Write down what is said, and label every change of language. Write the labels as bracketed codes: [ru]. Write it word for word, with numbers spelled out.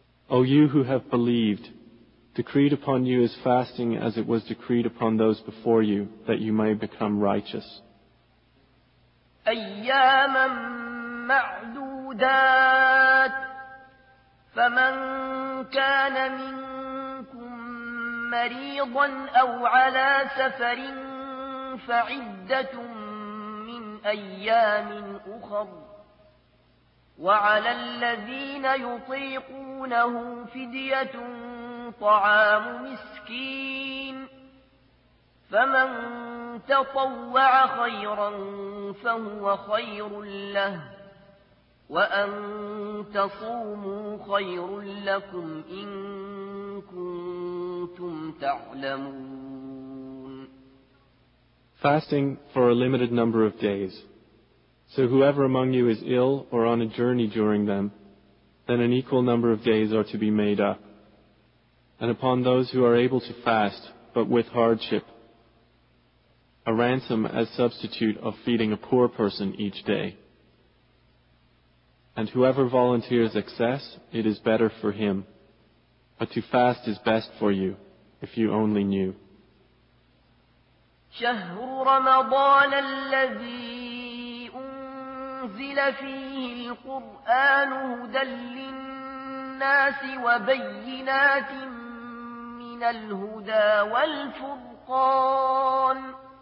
[en] O you who have believed, decreed upon you is fasting as it was decreed upon those before you, that you may become righteous. [ar] أياما معدودات فمن كان منكم مريضا أو على سفر فعدة من أيام أخر وعلى الذين يطيقونه فدية طعام مسكين فمن تطوع خيرا فهو خير له وأن تصوموا خير لكم إن كنتم تعلمون. [en] Fasting for a limited number of days. So whoever among you is ill or on a journey during them, then an equal number of days are to be made up. And upon those who are able to fast, but with hardship, a ransom as substitute of feeding a poor person each day. And whoever volunteers excess, it is better for him. But to fast is best for you, if you only knew. [ar] شهر رمضان الذي أنزل فيه القرآن هدى للناس وبينات من الهدى والفرقان